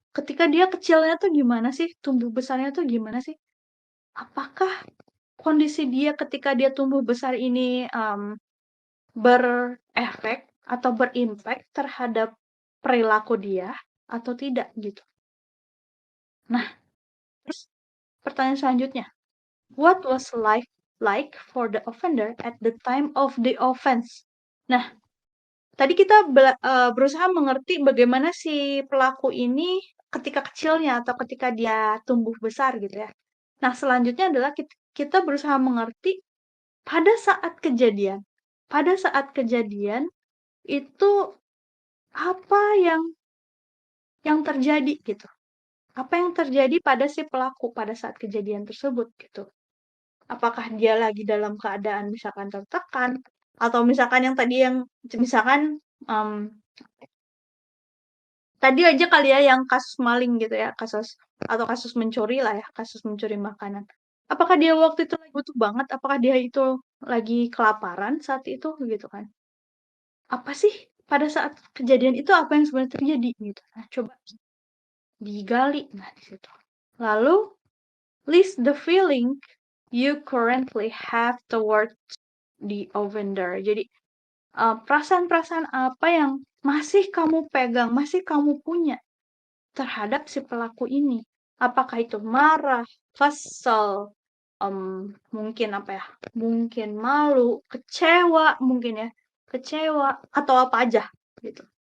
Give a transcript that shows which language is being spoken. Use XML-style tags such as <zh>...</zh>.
<id>Ketika dia kecilnya tuh gimana sih? Tumbuh besarnya tuh gimana sih? Apakah kondisi dia ketika dia tumbuh besar ini berefek atau berimpact terhadap perilaku dia atau tidak gitu? Nah, terus pertanyaan selanjutnya,</id> <en>what was life like for the offender at the time of the offense?</en> <id>Nah, tadi kita berusaha mengerti bagaimana si pelaku ini ketika kecilnya atau ketika dia tumbuh besar gitu ya. Nah, selanjutnya adalah kita berusaha mengerti pada saat kejadian. Pada saat kejadian itu apa yang terjadi gitu. Apa yang terjadi pada si pelaku pada saat kejadian tersebut gitu. Apakah dia lagi dalam keadaan misalkan tertekan atau misalkan yang tadi yang misalkan tadi aja kali ya yang kasus maling gitu ya, kasus mencuri lah ya, kasus mencuri makanan. Apakah dia waktu itu lagi butuh banget? Apakah dia itu lagi kelaparan saat itu gitu kan? Apa sih pada saat kejadian itu apa yang sebenarnya terjadi gitu? Nah, coba digali nah di situ. Lalu</id> <en>list the feeling you currently have towards the offender.</en> <id>Jadi perasaan-perasaan apa yang masih kamu pegang, masih kamu punya terhadap si pelaku ini. Apakah itu marah, kesel, mungkin apa ya? Mungkin malu, kecewa mungkin ya. Kecewa atau apa aja gitu.</id>